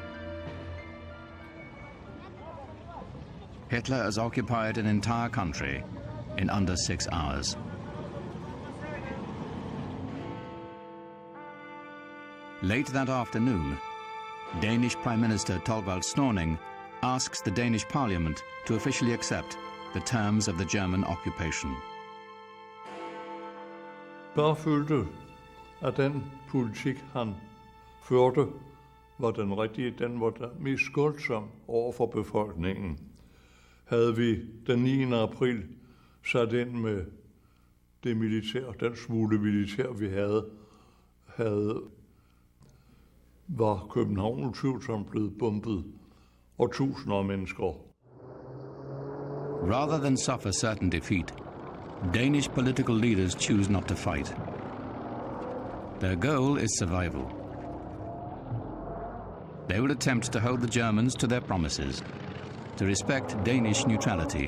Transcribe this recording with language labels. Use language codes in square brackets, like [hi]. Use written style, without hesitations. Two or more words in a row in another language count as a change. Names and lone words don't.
[en] Hitler has occupied an entire country in under 6 hours. Late that afternoon, Danish Prime Minister Thorvald Snorning asks the Danish Parliament to officially accept the terms of the German occupation. [da] Bare følte, at den politik, han førte, var den rigtige. Den var der mest skånsom over for befolkningen. Havde vi den 9. april sat ind med det militær, den smule militær, vi var København utvivlsomt blevet bombet, og tusinder af mennesker [en] Rather than suffer certain defeat, Danish political leaders choose not to fight. Their goal is survival. They will attempt to hold the Germans to their promises, to respect Danish neutrality.